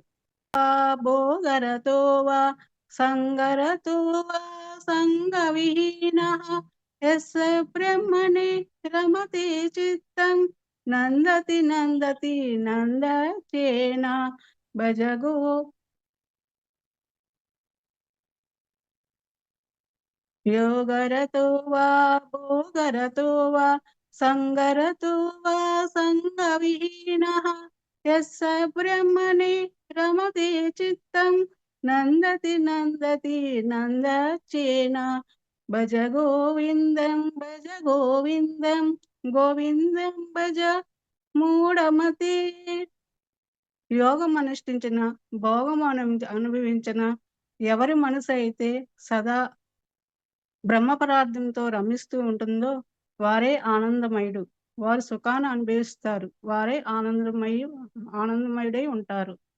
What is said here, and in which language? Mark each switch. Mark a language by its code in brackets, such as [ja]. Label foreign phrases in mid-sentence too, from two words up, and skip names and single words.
[sa] భోగరతో వా సంగరతో వా సంగవిహీనః యస్య బ్రహ్మణి రమతే చిత్తం నందతి నందతి నందచేన భజగో योगरतो वा भोगरतो वा सङ्गरतो वा सङ्गविहीनः यस्य ब्रह्मणि रमते चित्तं नन्दति नन्दति नन्दचेन भज गोविन्दं गोविन्दं भज మూఢమతే. [te] యోగం అనుష్ఠించిన భోగం అనుభవించిన ఎవరి మనసు అయితే సదా బ్రహ్మ పరార్థంతో రమిస్తూ ఉంటుందో వారే ఆనందమయుడు. వారు సుఖాన్ని అనుభవిస్తారు. వారే ఆనందమయుడై ఉంటారు.